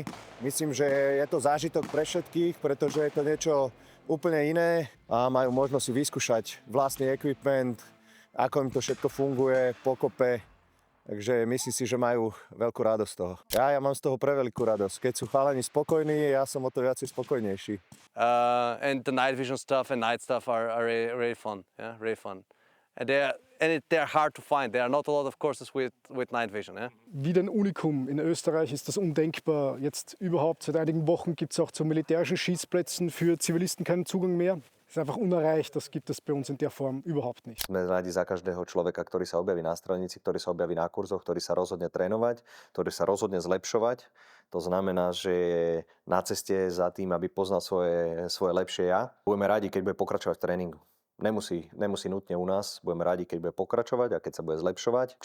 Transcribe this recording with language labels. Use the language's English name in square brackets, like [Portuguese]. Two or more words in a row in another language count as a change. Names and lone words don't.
[Slovak] Myslím, že je to zážitok pre všetkých, pretože je to niečo úplne iné a majú možnosť si vyskúšať vlastný equipment, ako im to všetko funguje, pokope. Takže myslím si, že majú veľkú radosť z toho. Ja mám z toho preveľkú radosť. Keď sú chalani spokojní, ja som o to viac spokojnejší. [English] And the night vision stuff and night stuff are really fun. Yeah, really fun. And they're hard to find. There are not a lot of courses with night vision. Yeah? [German] Wieder ein Unikum. In Österreich ist das undenkbar. Jetzt überhaupt seit einigen Wochen gibt es auch zu militärischen Schießplätzen für Zivilisten keinen Zugang mehr. Das ist einfach unerreicht, das gibt es bei uns in der Form überhaupt nicht. [Slovak] Sme radi za každého človeka, ktorý sa objaví na strelnici, ktorý sa objaví na kurzoch, ktorý sa rozhodne trénovať, ktorý sa rozhodne zlepšovať. To znamená, že je na ceste za tým, aby poznal svoje lepšie ja. Budeme radi, keď bude pokračovať v tréningu. Nemusí nutne u nás, budeme radi, keď bude pokračovať a keď sa bude zlepšovať.